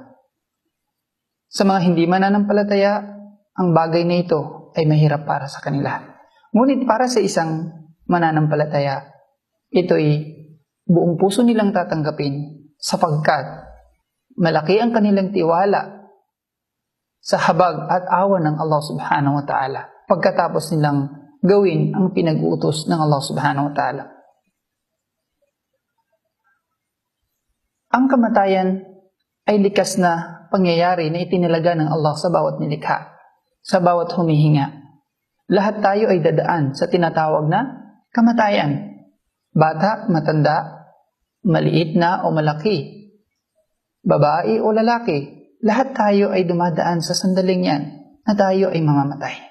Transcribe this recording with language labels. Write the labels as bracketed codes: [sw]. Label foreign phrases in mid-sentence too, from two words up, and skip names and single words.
[tl] Sa mga hindi mananampalataya, ang bagay na ito ay mahirap para sa kanila. Ngunit para sa isang mananampalataya, ito'y buong puso nilang tatanggapin sapagkat malaki ang kanilang tiwala sa habag at awa ng Allah [ar] سبحانه وتعالى [tl] pagkatapos nilang gawin ang pinag-uutos ng Allah [ar] سبحانه وتعالى. [tl] Ang kamatayan ay likas na pangyayari na itinalaga ng Allah sa bawat nilikha, sa bawat humihinga. Lahat tayo ay dadaan sa tinatawag na kamatayan. Bata, matanda, maliit na o malaki, babae o lalaki, lahat tayo ay dumadaan sa sandaling yan na tayo ay mamamatay.